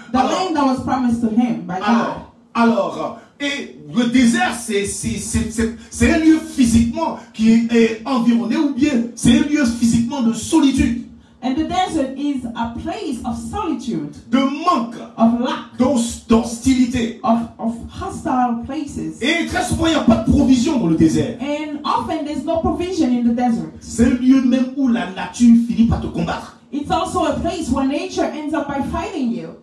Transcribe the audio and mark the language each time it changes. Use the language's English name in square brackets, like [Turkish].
[English] the land that was promised to him by God. [French] Alors, Et le désert, c'est un lieu physiquement qui est environné, ou bien c'est un lieu physiquement de solitude. [English] And the desert is a place of solitude, [French] De manque, [English] of lack, [French] d'hostilité. [English] of hostile places. [French] Et très souvent, il n'y a pas de provision dans le désert. [English] And often there's no provision in the desert. [French] C'est un lieu même où la nature finit par te combattre. [English] It's also a place where nature ends up by fighting you.